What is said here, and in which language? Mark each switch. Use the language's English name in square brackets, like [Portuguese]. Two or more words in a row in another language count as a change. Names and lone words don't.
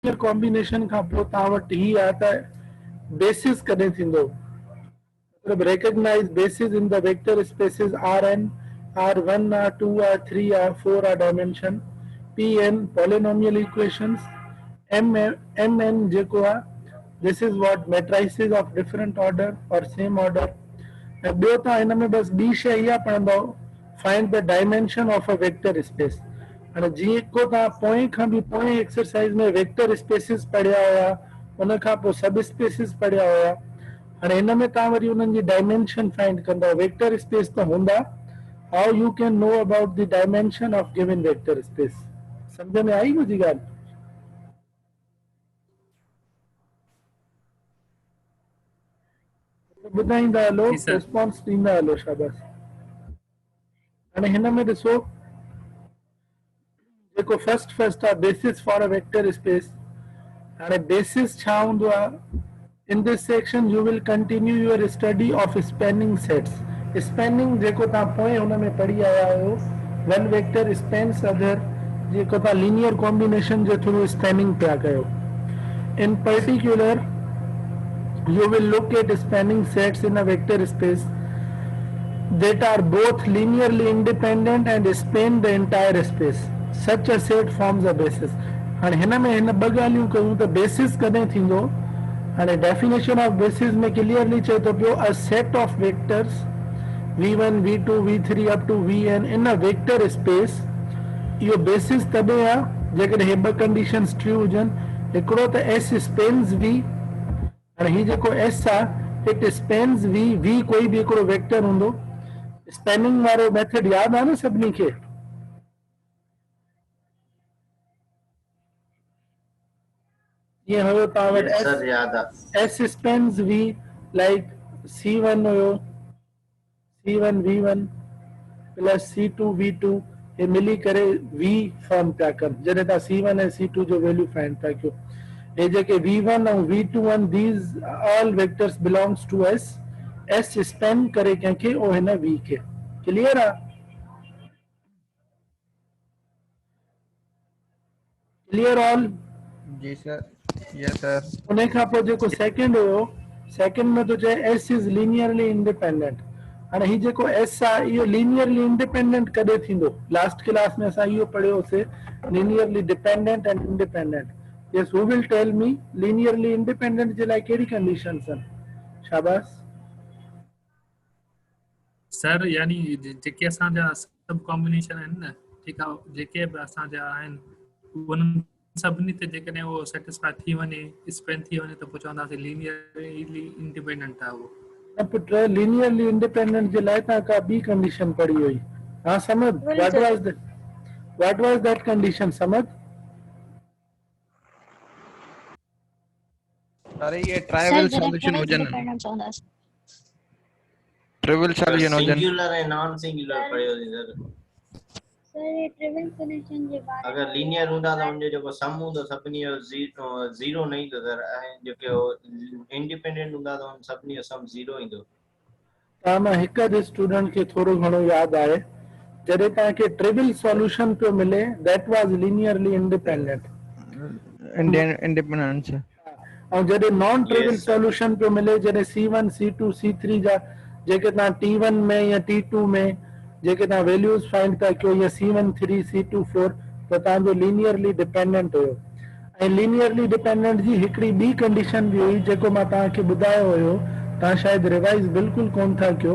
[English] linear combination [Sindhi] का पोइ तव्हां वटि ही आहे त बेसिस कॾहिं थींदो, [English] मतलब recognize basis in the vector spaces Rn, R1 R2 R3 R4 are dimension, Pn polynomial equations, Mn [Sindhi] जेको आहे [English] this is what matrices of different order or same order. [Sindhi] ऐं ॿियो तव्हां हिन में बस ॿी शइ इहा पढ़ंदव, [English] find the dimension of a vector space. [Sindhi] हाणे जेको तव्हां पोएं खां बि पोएं एक्सरसाइज में [English] vector spaces [Sindhi] पढ़िया हुआ, उन खां पोइ [English] sub spaces [Sindhi] पढ़िया हुआ, हाणे हिन में तव्हां वरी उन्हनि जी [English] dimension find [Sindhi] कंदव। वेक्टर स्पेस त हूंदा, [English] how you can know about the dimension of given vector space. [Sindhi] सम्झ में आई मुंहिंजी ॻाल्हि? ॿुधाईंदा हलो, रिस्पॉन्स ॾींदा हलो, शाबाश। हाणे हिन में ॾिसो जेको फर्स्ट आहे [English] basis for a vector space. [Sindhi] हाणे बेसिस छा हूंदो आहे? [English] In this section you will continue your study of spanning sets. [Sindhi] Spanning जेको तव्हां पोएं हुन में पढ़ी आया आहियो, [English] one vector spans other, [Sindhi] जेको तव्हां [English] linear combination [Sindhi] जे [English] through spanning [Sindhi] पिया कयो। [English] In particular you will look at spanning sets in a vector space that are both linearly independent and span the entire space. Such a set forms a basis. [Sindhi] हाणे हिन में हिन ॿ ॻाल्हियूं कयूं त बेसिस कॾहिं थींदो। [English] हाणे definition of basis में क्लियरली [Sindhi] चए थो पियो [English] a set of vectors v1 v2 v3 up to vn in a vector space. [Sindhi] इहो बेसिस तॾहिं आहे जेकॾहिं हे ॿ [English] conditions true [Sindhi] हुजनि। हिकिड़ो त [English] s spans v, [Sindhi] हाणे ही जेको s आहे [English] it spans v [Sindhi] कोई बि हिकिड़ो वेक्टर हूंदो। स्पेनिंग वारो मेथड यादि आहे न सभिनी खे? ये हुयो तव्हां वटि [English] s spans v, [Sindhi] लाइक c1 हुयो [English] c1 v1 plus c2 v2, [Sindhi] ये मिली करे v फॉर्म पिया कनि जॾहिं तव्हां c1 ऐं c2 जो [English] value find [Sindhi] पिया कयो। ये जेके v1 ऐं v2 [English] these all vectors belongs to s, s span [Sindhi] करे कंहिंखे ओ हिन v खे। क्लियर आहे? [English] clear all? जी सर, yes sir. [Sindhi] उन खां पोइ जेको सेकंड हुयो, सेकंड में तो चए [English] s is linearly independent. [Sindhi] हाणे ही जेको s आहे इहो [English] linearly independent [Sindhi] कॾहिं थींदो? लास्ट क्लास में असां इहो पढ़ियोसीं, [English] linearly dependent and independent. yes, who will tell me linearly independent [Sindhi] जे लाइ कहिड़ी कंडीशंस आहिनि? शाबाश सर, यानी जेके असांजा सब कॉम्बिनेशन आहिनि न, ठीकु आहे, जेके बि असांजा आहिनि उन्हनि सभिनी ते जेकॾहिं उहो सेटिस्फाई थी वञे, स्पेन थी वञे, त पोइ चवंदासीं [English] linearly independent [Sindhi] आहे उहो। न पुट, [English] linearly independent [Sindhi] जे लाइ तव्हां का ॿी कंडीशन पढ़ी हुई। [English] हाँ समझ, what was that condition? [Sindhi] समझ [Urdu] ارے یہ [English] trivial solution [Urdu] ہو جانا, [English] trivial solution [Urdu] ہو جانا, [Sindhi] सिंगुलर है [English] non singular [Sindhi] पढ़ियो सर। सर ये [English] trivial solution [Sindhi] जे बारे में अगर लीनियर हूंदा त उनजो जेको सम हूंदो सभिनी जो जीरो न ईंदो सर, ऐं जेके इंडिपेंडेंट हूंदा त उन सभिनी जो सम जीरो ईंदो। तव्हां मां हिकु अधु स्टूडेंट खे थोरो घणो यादि आहे, जॾहिं तव्हांखे [English] trivial solution [Sindhi] पियो मिले [English] that was linearly independent. [Sindhi] इंडिपेंडेंट ऐं जॾहिं [English] non trivial solution [Sindhi] पियो मिले, जॾहिं c1 c2 c3 जा जेके तव्हां t1 में या t2 में जेके तव्हां [English] values find [Sindhi] था कयो, या c1 3 c2 4, त तव्हांजो [English] linearly dependent [Sindhi] हुयो। ऐं [English] linearly dependent [Sindhi] जी हिकिड़ी ॿी कंडीशन बि हुई जेको मां तव्हांखे ॿुधायो हुयो, तव्हां शायदि रिवाइज़ बिल्कुलु कोन था कयो।